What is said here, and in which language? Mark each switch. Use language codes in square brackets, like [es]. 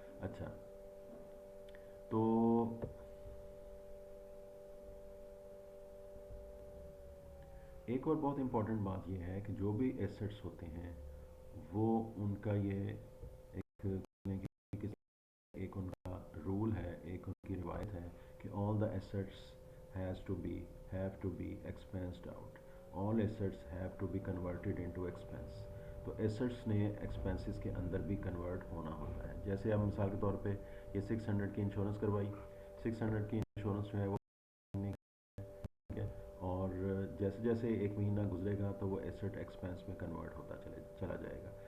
[ur] اچھا، تو ایک اور بہت امپورٹنٹ بات یہ ہے کہ جو بھی ایسٹس ہوتے ہیں وہ ان کا یہ ایک ایک ان کا رول ہے، ایک ان کی روایت ہے کہ [en] all the assets have to be expensed out. All assets have to be converted into expense. [ur] تو ایسٹس نے ایکسپینسز کے اندر بھی کنورٹ ہونا ہوتا ہے. جیسے اب مثال کے طور پہ یہ 600 کی انشورنس کروائی، 600 کی انشورنس جو ہے وہ اور جیسے جیسے 1 مہینہ گزرے گا تو وہ ایسٹ ایکسپینس میں کنورٹ ہوتا چلا جائے گا.